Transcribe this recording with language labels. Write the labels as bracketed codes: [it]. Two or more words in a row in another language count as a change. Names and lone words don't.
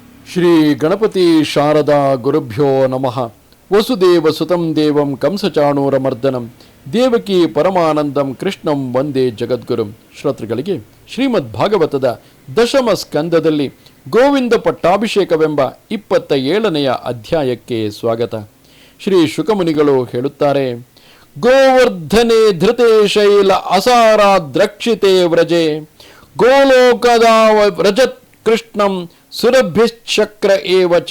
[sa] ಶ್ರೀ ಗಣಪತಿ ಶಾರದಾ ಗುರುಭ್ಯೋ ನಮಃ. ವಸುದೇವ ಸುತಂ ದೇವಂ ಕಂಸಚಾಣೂರಮರ್ದನಂ ದೇವಕಿ ಪರಮಾನಂದಂ ಕೃಷ್ಣಂ ವಂದೇ ಜಗದ್ಗುರುಂ. [kn] ಶ್ರೋತೃಗಳಿಗೆ ಶ್ರೀಮದ್ ಭಾಗವತದ ದಶಮ ಸ್ಕಂದದಲ್ಲಿ ಗೋವಿಂದ ಪಟ್ಟಾಭಿಷೇಕವೆಂಬ 27ನೆಯ ಅಧ್ಯಾಯಕ್ಕೆ ಸ್ವಾಗತ. ಶ್ರೀ ಶುಕಮುನಿಗಳು ಹೇಳುತ್ತಾರೆ, [sa] ಗೋವರ್ಧನೆ ಧೃತೆ ಶೈಲ ಅಸಾರಾದ್ರಕ್ಷಿತೆ ವ್ರಜೆ ಗೋಲೋಕದ ವ್ರಜತ್ ಕೃಷ್ಣಂ ಸುರಭಿಶ್ಚಕ್ರ ಏವಚ.